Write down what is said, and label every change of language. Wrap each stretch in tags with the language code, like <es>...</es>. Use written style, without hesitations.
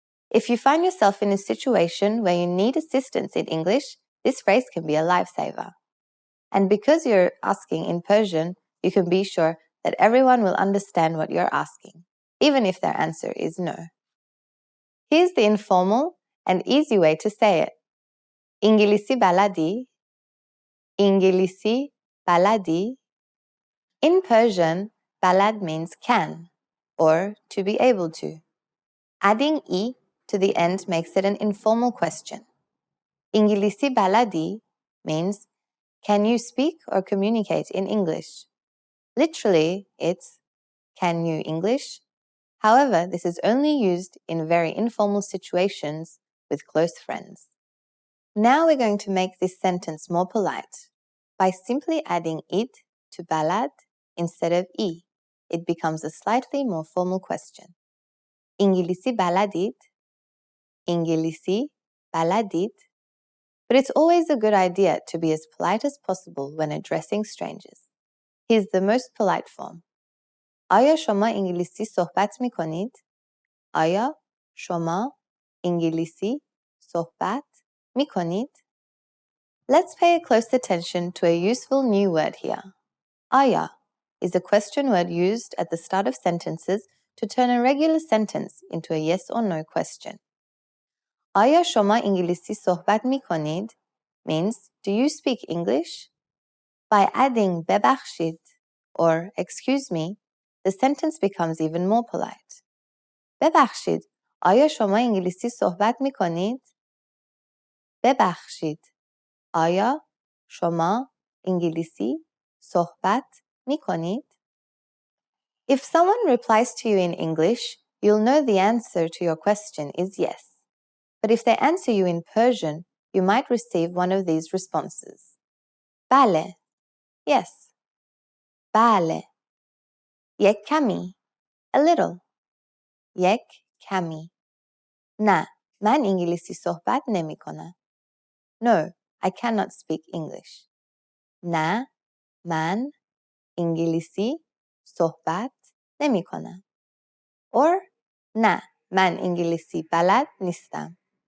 <en>If you find yourself in a situation where you need assistance in English, this phrase can be a lifesaver. And because you're asking in Persian, you can be sure that everyone will understand what you're asking, even if their answer is no. Here's the informal and easy way to say it.</en> <fa>İngilisi baladi, İngilisi baladi.</fa> <en>In Persian, balad means can, or to be able to. Adding "i" to the end makes it an informal question. İngilisi baladi means, can you speak or communicate in English? Literally, it's, can you English? However, this is only used in very informal situations with close friends. Now we're going to make this sentence more polite by simply adding "it" to balad instead of "i." It becomes a slightly more formal question.</en> <fa>İngilisi baladid, İngilisi baladid.</fa> <en>But it's always a good idea to be as polite as possible when addressing strangers. Here's the most polite form.</en> <fa>آیا شما انگلیسی صحبت می کنید؟ آیا شما انگلیسی صحبت می کنید؟</fa> <en>Let's pay close attention to a useful new word here. آیا is a question word used at the start of sentences to turn a regular sentence into a yes or no question.</en> <fa>آیا شما انگلیسی صحبت می کنید</fa> <en>means do you speak English? By adding ببخشید or excuse me, the sentence becomes even more polite.</en> <fa>ببخشید، آیا شما انگلیسی صحبت می کنید؟</fa> <en>ببخشید، آیا شما انگلیسی صحبت می کنید؟ If someone replies to you in English, you'll know the answer to your question is yes. But if they answer you in Persian, you might receive one of these responses.</en> <fa>بله,</fa> <en>yes.</en> <fa>بله. یک کمی,</fa> <en>a little.</en> <fa>یک کمی. نه, من انگلیسی صحبت نمی کنم.</fa> <en>No, I cannot speak English.</en> <fa>نه, من انگلیسی صحبت نمی کنم. Or نه, من انگلیسی بلد نیستم.</fa>